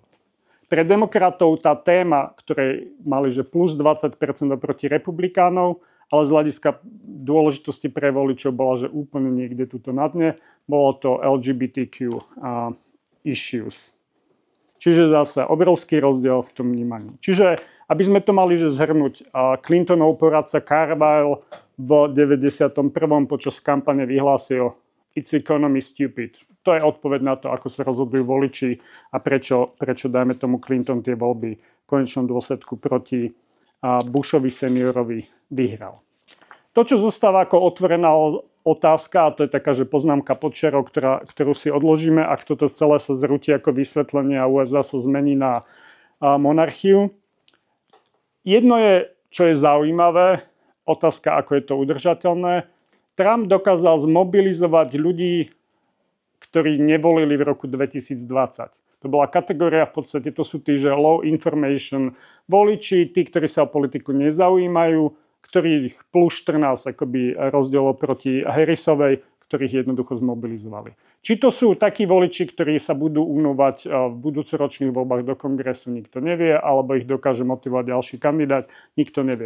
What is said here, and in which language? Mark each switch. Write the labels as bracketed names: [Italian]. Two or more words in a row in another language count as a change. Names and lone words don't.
[Slovak] Pre demokratov tá téma, ktorej mali že plus 20% oproti republikánov, ale z hľadiska dôležitosti pre voličov bola, že úplne niekde tuto na dne, bolo to [English] LGBTQ issues. [Slovak] Čiže zase obrovský rozdiel v tom vnímaní. Čiže, aby sme to mali že zhrnúť, Clintonov poradca Carville v 91. počas kampane vyhlásil [English] "It's economy stupid". [Slovak] To je odpoveď na to, ako sa rozhodujú voliči a prečo dajme tomu Clinton tie voľby v konečnom dôsledku proti Bushovi seniorovi vyhral. To, čo zostáva ako otvorená otázka, a to je taká, že poznámka pod čarou, ktorú si odložíme, ak toto celé sa zrúti ako vysvetlenie a USA sa zmení na monarchiu. Jedno je, čo je zaujímavé, otázka, ako je to udržateľné. Trump dokázal zmobilizovať ľudí, ktorí nevolili v roku 2020. To bola kategória, v podstate to sú tí, že [English] low information [Slovak] voliči, tí, ktorí sa o politiku nezaujímajú, ktorých plus 14 akoby rozdiel proti Harrisovej, ktorých jednoducho zmobilizovali. Či to sú takí voliči, ktorí sa budú unovať v budúcoročných voľbách do kongresu, nikto nevie, alebo ich dokáže motivovať ďalší kandidát, nikto nevie.